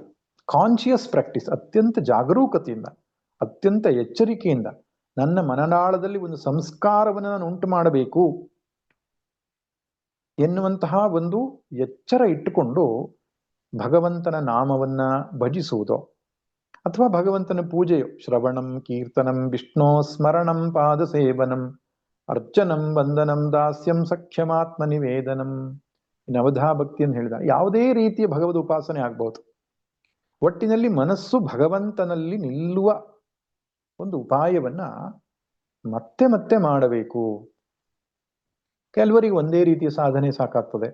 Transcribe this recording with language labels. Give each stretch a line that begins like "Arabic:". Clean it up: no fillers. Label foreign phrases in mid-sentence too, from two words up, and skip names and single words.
English: conscious practice,
Kannada: ಅತ್ಯಂತ ಜಾಗರೂಕತೆಯಿಂದ, ಅತ್ಯಂತ ಎಚ್ಚರಿಕೆಯಿಂದ ನನ್ನ ಮನನಾಳದಲ್ಲಿ ಒಂದು ಸಂಸ್ಕಾರವನ್ನು ನಾನು ಉಂಟು ಮಾಡಬೇಕು ಎನ್ನುವಂತಹ ಒಂದು ಎಚ್ಚರ ಇಟ್ಟುಕೊಂಡು ಭಗವಂತನ ನಾಮವನ್ನ ಭಜಿಸುವುದೋ ಅಥವಾ ಭಗವಂತನ ಪೂಜೆಯೋ,
Sanskrit: ಶ್ರವಣಂ ಕೀರ್ತನಂ ವಿಷ್ಣೋ ಸ್ಮರಣಂ ಪಾದ ಸೇವನಂ ಅರ್ಚನಂ ವಂದನಂ ದಾಸ್ಯಂ ಸಖ್ಯಮಾತ್ಮ ನಿವೇದನಂ,
Kannada: ನವಧಾ ಭಕ್ತಿಯನ್ನು ಹೇಳಿದ ಯಾವುದೇ ರೀತಿಯ ಭಗವದ್ ಉಪಾಸನೆ ಆಗ್ಬಹುದು. ಒಟ್ಟಿನಲ್ಲಿ ಮನಸ್ಸು ಭಗವಂತನಲ್ಲಿ ನಿಲ್ಲುವ ಒಂದು ಉಪಾಯವನ್ನ ಮತ್ತೆ ಮತ್ತೆ ಮಾಡಬೇಕು. ಕೆಲವರಿಗೆ ಒಂದೇ ರೀತಿಯ ಸಾಧನೆ ಸಾಕಾಗ್ತದೆ.